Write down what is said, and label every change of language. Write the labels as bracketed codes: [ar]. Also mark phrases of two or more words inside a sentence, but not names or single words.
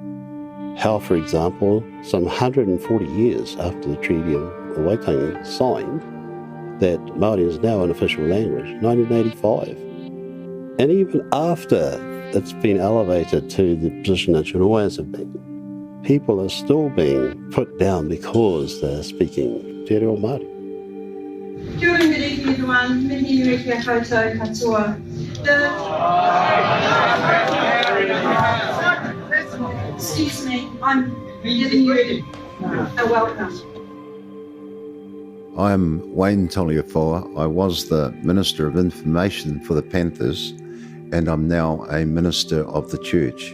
[en] How, for example, some 140 years after the Treaty of Waitangi signed, that Māori is now an official language, 1985. And even after it's been elevated to the position it should always have been, people are still being put down because they're speaking Te Reo Māori. [mi] Kia ora, [en] good evening everyone. [mi] Mihi nui kia koutou katoa. [en] Excuse me, I'm giving you a welcome. I'm Wayne Toleafoa. I was the Minister of Information for the Panthers, and I'm now a Minister of the Church.